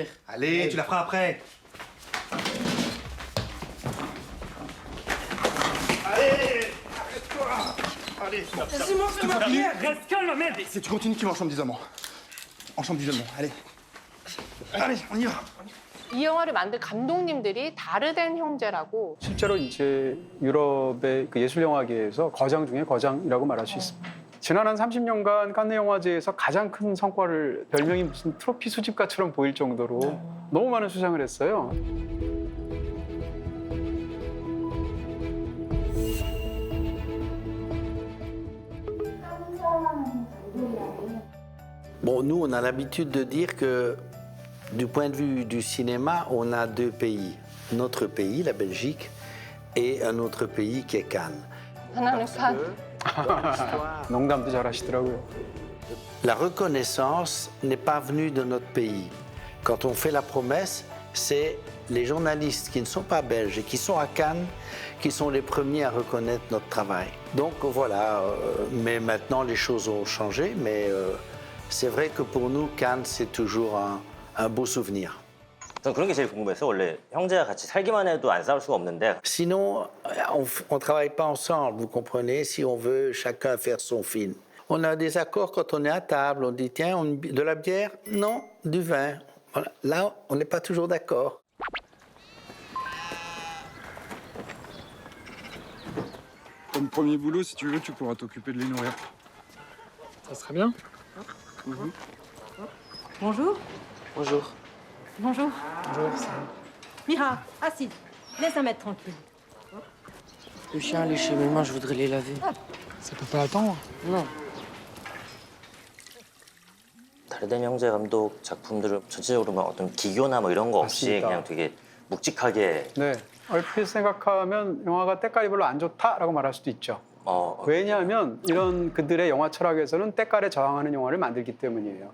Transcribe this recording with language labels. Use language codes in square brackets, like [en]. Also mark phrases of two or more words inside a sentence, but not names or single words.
[fr] Allez, tu la feras après. Allez, arrête-toi. Allez. Simon, fais ma prière. Reste calme, Ahmed. Si tu continues, tu vas en chambre d'isolement. En chambre d'isolement, allez. Allez, on y va. [ko] 이 영화를 만든 감독님들이 다르덴 형제라고 실제로 이제 유럽의 그 예술 영화계에서 거장 중에 거장이라고 말할 수 있습니다. 지난 한 30년간 칸네 영화제에서 가장 큰 성과를 별명이 무슨 트로피 수집가처럼 보일 정도로 너무 많은 수상을 했어요. [fr] Bon, nous, on a l'habitude de dire que, du point de vue du cinéma, on a deux pays. Notre pays, la Belgique, et un autre pays qui est Cannes. [ko] 하나는 산, 농담도 잘하시더라고요. [fr] La reconnaissance n'est pas venue de notre pays. Quand on fait la promesse, c'est les journalistes qui ne sont pas belges et qui sont à Cannes qui sont les premiers à reconnaître notre travail. Donc voilà, mais maintenant les choses ont changé, mais c'est vrai que pour nous, Cannes, c'est toujours un beau souvenir. [ko] 전 그런 게 제일 궁금했어요. 원래 형제가 같이 살기만 해도 안 싸울 수가 없는데 [fr] Sinon, on ne travaille pas ensemble, vous comprenez, si on veut chacun faire son film. On a des accords quand on est à table, on dit tiens, de la bière? Non, du vin. Voilà. Là, on n'est pas toujours d'accord. Comme premier boulot, si tu veux, tu pourras t'occuper de les nourrir. Ça serait bien. Bonjour. Bonjour. Bonjour. Bonjour, ça. Mira, assise. Laisse un mètre tranquille. Le chien a léché mes mains, je voudrais les laver. Ça peut pas attendre. Non. [ko] 다르덴 형제 감독 작품들은 전체적으로 막 어떤 기교나 뭐 이런 거 없이 맞습니다. 그냥 되게 묵직하게 네, 얼핏 생각하면 영화가 때깔이 별로 안 좋다라고 말할 수도 있죠. 왜냐하면 이런 그들의 영화 철학에서는 때깔에 저항하는 영화를 만들기 때문이에요.